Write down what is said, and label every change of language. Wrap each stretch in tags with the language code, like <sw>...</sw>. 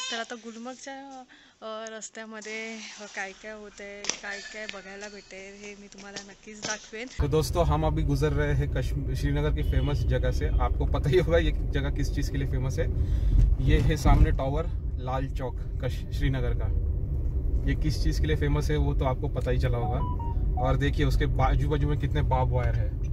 <mr>तर आता गुलमर्गच्या रस्त्यामध्ये काय काय होतंय, काय काय बघायला भेटेल हे मी तुम्हाला नक्कीच दाखवेन.</mr> <hi>तो दोस्तों, हम अभी गुजर रहे हैं श्रीनगर की फेमस जगह से. आपको पता ही होगा ये जगह किस चीज़ के लिए फेमस है. ये है सामने टावर, लाल चौक श्रीनगर का. ये किस चीज़ के लिए फेमस है वो तो आपको पता ही चला होगा. और देखिए उसके बाजू बाजू में कितने बार्ब वायर है.</hi>